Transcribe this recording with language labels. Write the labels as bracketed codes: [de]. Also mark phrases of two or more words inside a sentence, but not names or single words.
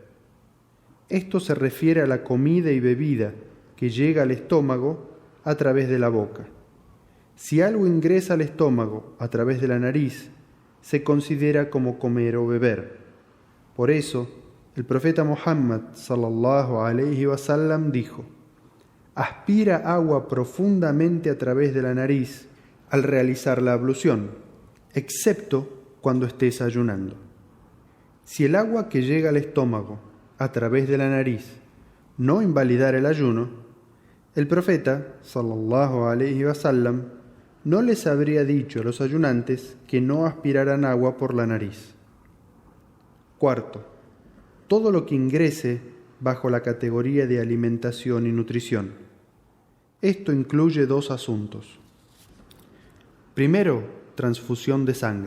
[es] Esto se refiere a la comida y bebida que llega al estómago a través de la boca. Si algo ingresa al estómago a través de la nariz, se considera como comer o beber. Por eso, el profeta Muhammad [ar] صلى الله عليه وسلم [es] dijo: aspira agua profundamente a través de la nariz al realizar la ablución, excepto cuando estés ayunando. Si el agua que llega al estómago a través de la nariz no invalidara el ayuno, el profeta [ar] صلى الله عليه وسلم [es] no les habría dicho a los ayunantes que no aspiraran agua por la nariz. Cuarto, todo lo que ingrese bajo la categoría de alimentación y nutrición. Esto incluye dos asuntos. Primero, transfusión de sangre.